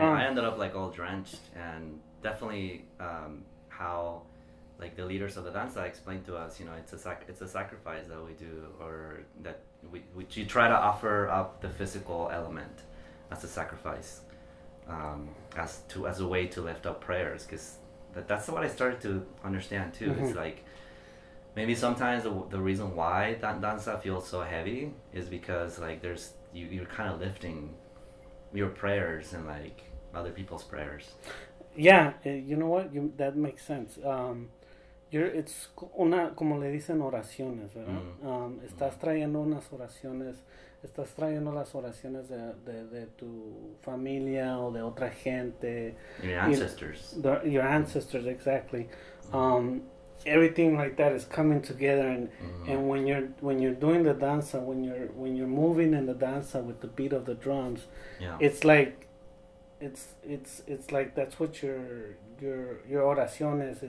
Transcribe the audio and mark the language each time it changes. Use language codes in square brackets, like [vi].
[en] I ended up like all drenched, and definitely how like the leaders of the danza explained to us, it's a sacrifice that we do, or that we try to offer up the physical element as a sacrifice, as a way to lift up prayers, because that's what I started to understand too. It's like maybe sometimes the reason why danza feels so heavy is because like you're kind of lifting your prayers and like other people's prayers. Yeah, you know what? That makes sense. It's [es] como le dicen, oraciones, ¿verdad? Estás trayendo unas oraciones, estás trayendo las oraciones de tu familia o de otra gente. [en] Your ancestors. Your ancestors, exactly. Everything like that is coming together, and when you're doing the danza, when you're moving in the danza with the beat of the drums, it's like it's like that's what your oraciones.